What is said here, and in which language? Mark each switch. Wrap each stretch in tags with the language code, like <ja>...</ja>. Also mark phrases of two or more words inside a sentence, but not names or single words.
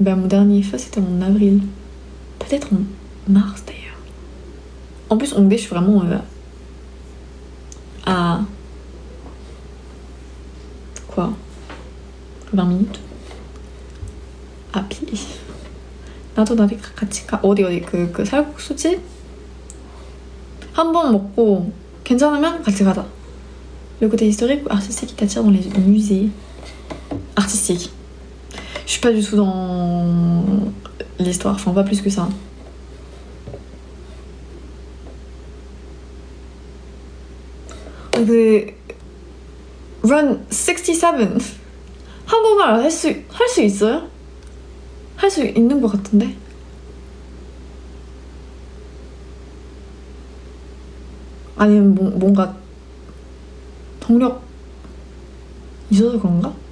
<fr>Bah mon dernier pho c'était en avril. Peut-être en mars d'ailleurs. En plus Hongdae je suis vraiment à... quoi 20 minutes à pied.</fr> <ko>나도 같이 가. 어디 그 살국수집 한 번 먹고 괜찮으면 같이 가자.</ko> <fr>Le côté historique ou artistique qui t'attire dans les musées? Artistique. Je suis pas du tout dans l'histoire, enfin pas plus que ça.</fr> <ko>그 Run 67 한국말 할 수 있어요? 할 수 있는 것 같은데? 아니면 뭔가 동력 있어서 그런가?</ko>